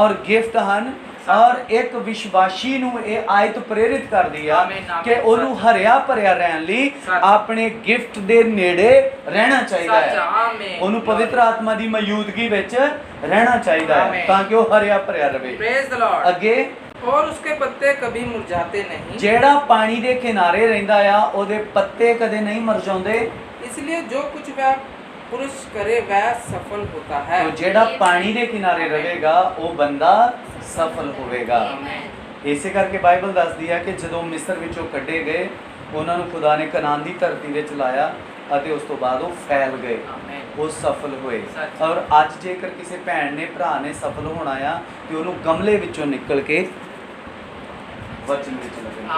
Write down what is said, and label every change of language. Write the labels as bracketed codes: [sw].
[pa] ਔਰ ਗਿਫਟ ਹਨ ਔਰ ਇੱਕ ਵਿਸ਼ਵਾਸੀ ਨੂੰ ਇਹ ਆਇਤ ਪ੍ਰੇਰਿਤ ਕਰਦੀ ਆ ਆਮੀਨ, ਆਮੀਨ, ਕਿ ਉਹਨੂੰ ਸੱਚ। ਹਰਿਆ ਭਰਿਆ ਰਹਿਣ ਲਈ ਸੱਚ। ਆਪਣੇ ਗਿਫਟ ਦੇ ਨੇੜੇ ਰਹਿਣਾ ਚਾਹੀਦਾ [hi] सच [pa] ਹੈ [hi] आमीन [pa] ਉਹਨੂੰ ਪਵਿੱਤਰ ਆਤਮਾ ਦੀ ਮੌਜੂਦਗੀ ਵਿੱਚ ਰਹਿਣਾ ਚਾਹੀਦਾ ਹੈ ਆਮੀਨ। ਤਾਂ ਕਿ ਉਹ ਹਰਿਆ ਭਰਿਆ ਰਹੇ [en] praise the lord [pa] ਅੱਗੇ [hi] और उसके पत्ते कभी मुरझाते नहीं [pa] ਜਿਹੜਾ ਪਾਣੀ ਦੇ ਕਿਨਾਰੇ ਰਹਿੰਦਾ ਆ ਉਹਦੇ ਪੱਤੇ ਕਦੇ ਨਹੀਂ ਮੁਰਝਾਉਂਦੇ [hi] इसलिए जो कुछ वह पुरुष करे वह सफल होता है [pa] ਉਹ ਜਿਹੜਾ ਪਾਣੀ ਦੇ ਕਿਨਾਰੇ ਰਹੇਗਾ ਉਹ ਬੰਦਾ ਸਫਲ ਹੋਵੇਗਾ ਇਸੇ ਕਰਕੇ ਬਾਈਬਲ ਦੱਸਦੀ ਹੈ ਕਿ ਜਦੋਂ ਮਿਸਰ ਵਿੱਚੋਂ ਕੱਢੇ ਗਏ ਉਹਨਾਂ ਨੂੰ ਖੁਦਾ ਨੇ ਕਨਾਨ ਦੀ ਧਰਤੀ ਵਿੱਚ ਲਾਇਆ ਅਤੇ ਉਸ ਤੋਂ ਬਾਅਦ ਉਹ ਫੈਲ ਗਏ [hi] आमीन [pa] ਉਹ ਸਫਲ ਹੋਏ ਸੱਚ। ਔਰ ਅੱਜ ਜੇਕਰ ਕਿਸੇ ਭੈਣ ਨੇ ਭਰਾ ਨੇ ਸਫਲ ਹੋਣਾ ਆ ਤੇ ਉਹਨੂੰ ਗਮਲੇ ਵਿੱਚੋਂ ਨਿਕਲ ਕੇ ਵਚਨ ਵਿੱਚ ਲੱਗਣਾ